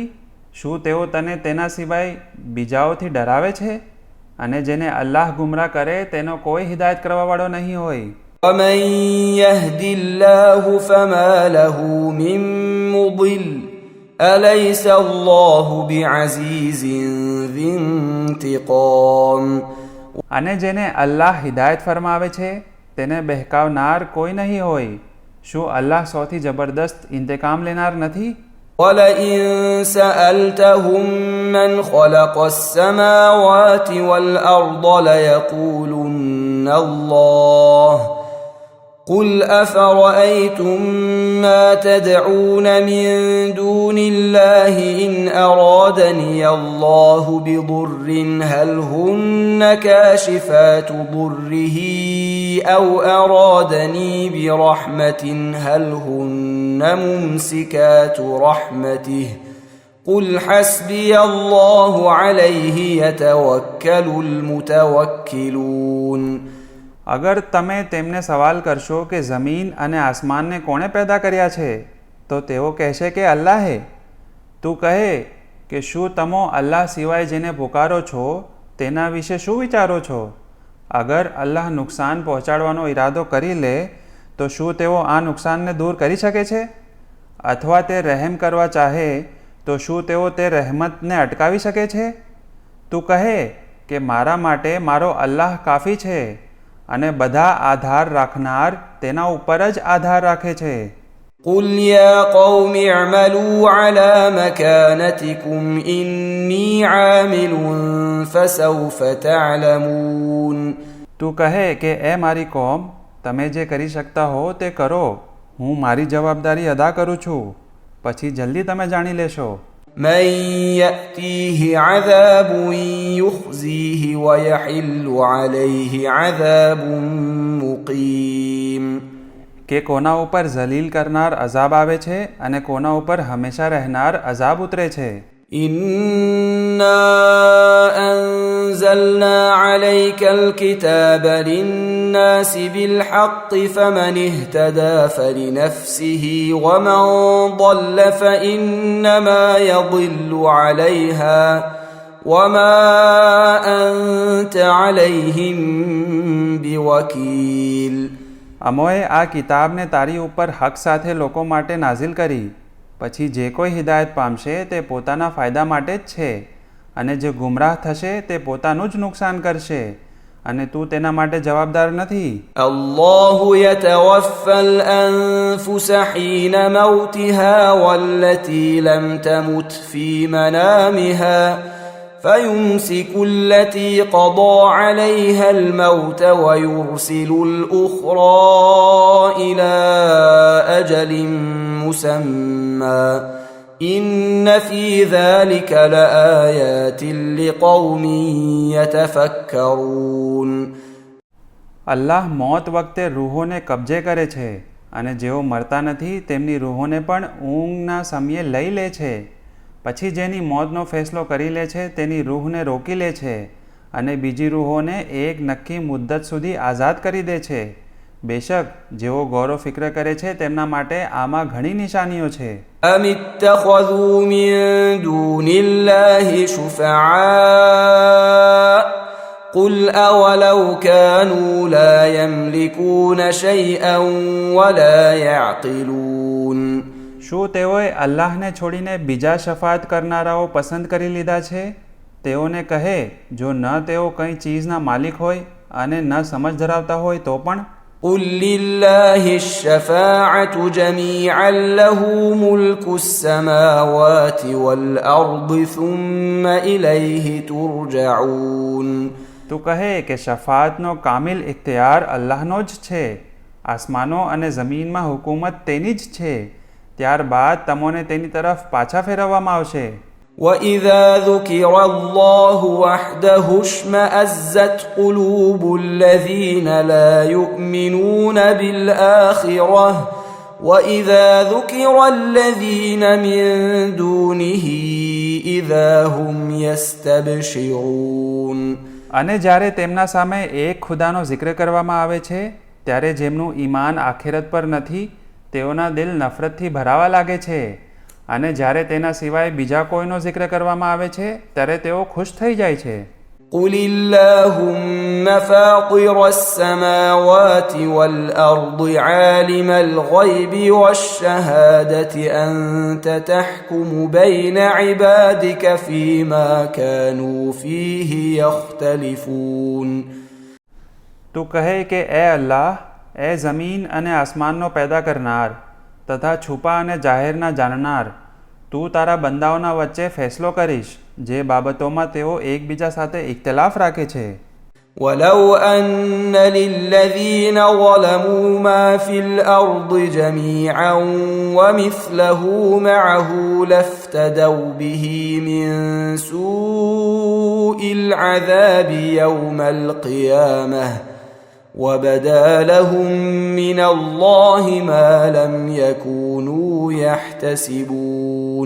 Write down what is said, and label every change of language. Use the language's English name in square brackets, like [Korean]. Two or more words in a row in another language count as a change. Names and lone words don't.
[Gujarati] શું તેઓ તને તેના સિવાય બીજાઓથી ડરાવે છે? અને જેને અલ્લાહ ગુમરાહ કરે તેનો કોઈ હિદાયત કરવાવાળો નહીં હોય. [Arabic] ومن يهد الله فما له من مضل أليس الله بعزيز ذي انتقام. [Gujarati] અને જેને અલ્લાહ હિદાયત ફરમાવે છે તેને બહેકાવનાર કોઈ નહીં હોય. શું અલ્લાહ સૌથી જબરદસ્ત ઇંતકામ લેનાર નથી? [Arabic] ولئن سألتهم من خلق السماوات والأرض ليقولن الله قل أفرأيتم ما تدعون من دون الله إن أرادني الله بضر هل هن كاشفات ضره أو أرادني برحمة هل هن ممسكات رحمته قل حسبي الله عليه يتوكل المتوكلون. [Gujarati] અગર તમે તેમને સવાલ કરશો કે જમીન અને આસમાનને કોણે પેદા કર્યા છે, તો તેઓ કહેશે કે અલ્લાહે. તું કહે કે શું તમે અલ્લાહ સિવાય જેને પુકારો છો તેના વિશે શું વિચારો છો? અગર અલ્લાહ નુકસાન પહોંચાડવાનો ઈરાદો કરી લે તો શું તેઓ આ નુકસાનને દૂર કરી શકે છે? અથવા તે રહેમ કરવા ચાહે તો શું તેઓ તે રહેમતને અટકાવી શકે છે? તું કહે કે મારા માટે મારો અલ્લાહ કાફી છે અને બધા આધાર રાખનાર તેના ઉપર જ આધાર રાખે છે. [Arabic] قل يا قوم اعملوا على مكانتكم إني عامل فسوف تعلمون. [Gujarati] તું કહે કે એ મારી કોમ, તમે જે કરી શકતા હો તે કરો, હું મારી જવાબદારી અદા કરું છું, પછી જલ્દી તમે જાણી લેશો. [Arabic] من يأتيه عذاب يخزيه ويحل عليه عذاب مقيم. [Gujarati] કે કોના ઉપર ઝલીલ કરનાર અઝાબ આવે છે અને કોના ઉપર હંમેશા રહેનાર અઝાબ ઉતરે છે. [Arabic] إنا أنزلنا عليك الكتاب للناس بالحق فمن اهتدى فلنفسه ومن ضل فإنما يضل عليها وما أنت عليهم بوكيل. [Gujarati] અમોએ આ કિતાબને તારી ઉપર હક સાથે લોકો માટે નાઝિલ કરી, પછી જે કોઈ હિદાયત પામશે તે પોતાના ફાયદા માટે જ છે અને જે ગુમરાહ થશે તે પોતાનું જ નુકસાન કરશે અને તું તેના માટે જવાબદાર નથી. [Arabic] الله يتوفى الأنفس حين موتها والتي لم تمت في منامها فيمسك التي قضى عليها الموت ويرسل الأخرى إلى أجل مسمى إن في ذلك لآيات لقوم يتفكرون. [Gujarati] અલ્લાહ મોત વખતે રૂહોને કબજે કરે છે અને જેઓ મરતા નથી તેમની રૂહોને પણ ઊંઘના સમયે લઈ લે છે. પછી જેની મોતનો ફેસલો કરી લે છે તેની રૂહને રોકી લે છે અને બીજી રૂહોને એક નક્કી મુદ્દત સુધી આઝાદ કરી દે છે. બેશક જેઓ ગૌરવ ફિક્ર કરે છે તેમના માટે આમાં ઘણી નિશાનીઓ છે. [Arabic] أم اتخذوا من دون الله شفعاء قل أولو كانوا لا يملكون شيئا ولا يعقلون. [Gujarati] શું તેઓએ અલ્લાહને છોડીને બીજા શફાત કરનારાઓ પસંદ કરી લીધા છે? તેઓને કહે જો ન તેઓ કંઈ ચીજના માલિક હોય અને ન સમજ ધરાવતા હોય તો પણ. [Arabic] قل لله الشفاعة جميعا له ملك السماوات والأرض ثم إليه ترجعون. [Gujarati] તું કહે કે શફાતનો કામિલ ઇખ્તિયાર અલ્લાહનો જ છે, આસમાનો અને જમીનમાં હુકુમત તેની જ છે, ત્યારબાદ તમોને તેની તરફ પાછા ફેરવવામાં આવશે. [Arabic] وإذا ذكر الله وحده اشمأزت قلوب الذين لا يؤمنون بالآخرة وإذا ذكر الذين من دونه إذا هم يستبشرون. [Gujarati] અને જ્યારે તેમના સામે એક ખુદાનો જિક્ર કરવામાં આવે છે ત્યારે જેમનું ઈમાન આખિરત પર નથી તેઓના દિલ નફરતથી ભરાવા લાગે છે અને જ્યારે તેના સિવાય બીજા કોઈનો જિક્ર કરવામાં આવે છે ત્યારે તેઓ ખુશ થઈ જાય છે. [Arabic] قل اللهم فاطر السماوات والأرض عالم الغيب والشهادة أنت تحكم بين عبادك فيما كانوا فيه يختلفون. [Gujarati] તું કહે કે એ અલ્લાહ, એ જમીન અને આસમાનનો પેદા કરનાર તથા છુપા અને જાહેરના જાણનાર, તું તારા બંદાઓના વચ્ચે ફેસલો કરીશ જે બાબતોમાં તેઓ એકબીજા સાથે ઇખ્તિલાફ રાખે છે. [Arabic] ولو أن للذين ظلموا ما في الأرض جميعا ومثله معه لافتدوا به من سوء العذاب يوم القيامة وبدا لهم من الله ما لم يكونوا يحتسبون.